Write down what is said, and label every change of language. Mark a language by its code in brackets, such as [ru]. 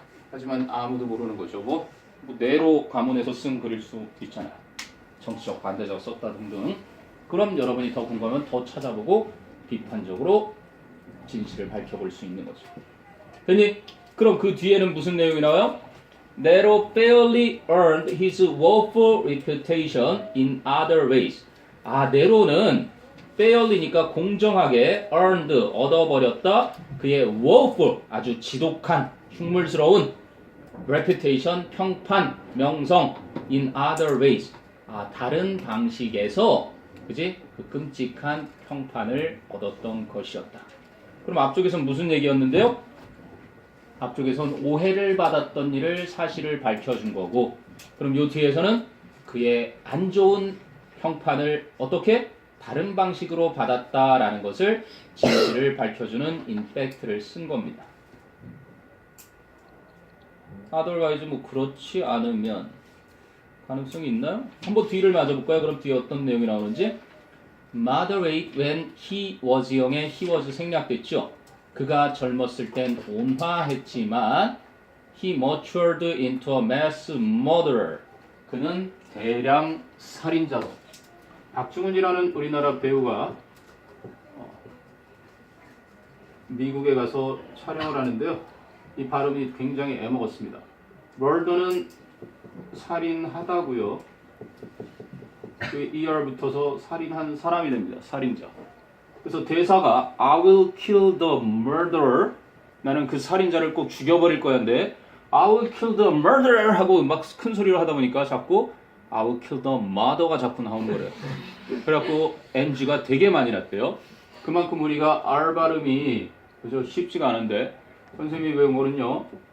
[ko] 하지만 아무도 모르는 거죠. 뭐 네로 가문에서 쓴 글일 수 있잖아요. 정치적 반대자가 썼다 등등. 그럼 여러분이 더 궁금하면 더 찾아보고 비판적으로 진실을 밝혀볼 수 있는 거죠. 됐니? 그럼 그 뒤에는 무슨 내용이 나와요? [en] Nero fairly earned his woeful reputation in other ways. [ko] 네로는 fairly니까 공정하게 earned 얻어버렸다. 그의 woeful 아주 지독한 흉물스러운 reputation 평판 명성 [en] in other ways. [ko] 다른 방식에서 그지? 그 끔찍한 평판을 얻었던 것이었다. 그럼 앞쪽에서는 무슨 얘기였는데요? 앞쪽에선 오해를 받았던 일을 사실을 밝혀준 거고, 그럼 요 뒤에서는 그의 안 좋은 평판을 어떻게 다른 방식으로 받았다라는 것을 진실을 밝혀주는 인팩트를 쓴 겁니다. otherwise 뭐 그렇지 않으면 가능성이 있나요? 한번 뒤를 맞아볼까요? 그럼 뒤에 어떤 내용이 나오는지. [en] Moderate when he was young에 he was [ko] 생략됐죠. 그가 젊었을 땐 온화했지만 [en] he matured into a mass murderer. [ko] 그는 대량 살인자로. 박중훈이라는 우리나라 배우가 미국에 가서 촬영을 하는데요. 이 발음이 굉장히 애먹었습니다. murder는 살인하다고요. 그 er 붙어서 살인한 사람이 됩니다. 살인자. 그래서 대사가 [en] I will kill the murderer. [ko] 나는 그 살인자를 꼭 죽여버릴 거야인데 [en] I will kill the murderer [ko] 하고 막 큰 소리로 하다 보니까 자꾸 [en] I will kill the mother [ko] 가 자꾸 나오는 거래요. 그래갖고 NG가 되게 많이 났대요. 그만큼 우리가 R 발음이 그죠 쉽지가 않은데 선생님이 외운 거는요.